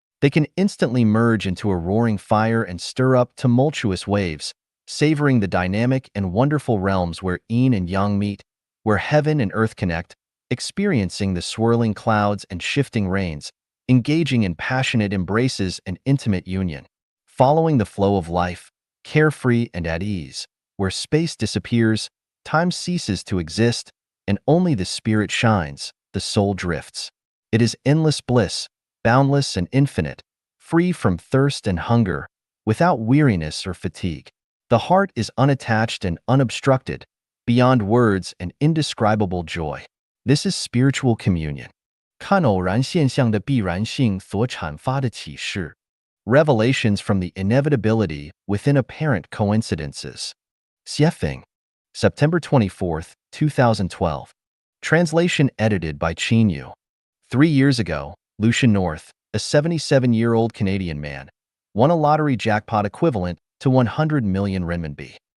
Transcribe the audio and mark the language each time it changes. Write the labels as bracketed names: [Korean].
[English] They can instantly merge into a roaring fire and stir up tumultuous waves, savoring the dynamic and wonderful realms where yin and yang meet, where heaven and earth connect, experiencing the swirling clouds and shifting rains, engaging in passionate embraces and intimate union, following the flow of life, carefree and at ease, where space disappears, time ceases to exist, and only the spirit shines, the soul drifts. It is endless bliss, boundless and infinite, free from thirst and hunger, without weariness or fatigue. The heart is unattached and unobstructed, beyond words and indescribable joy. This is spiritual communion. [Chinese] 看偶然现象的必然性所阐发的启示. [English] Revelations from the inevitability within apparent coincidences. Xiefeng. September 24, 2012. Translation edited by Qin Yu. 3 years ago, Lucian North, a 77-year-old Canadian man, won a lottery jackpot equivalent to 100 million renminbi.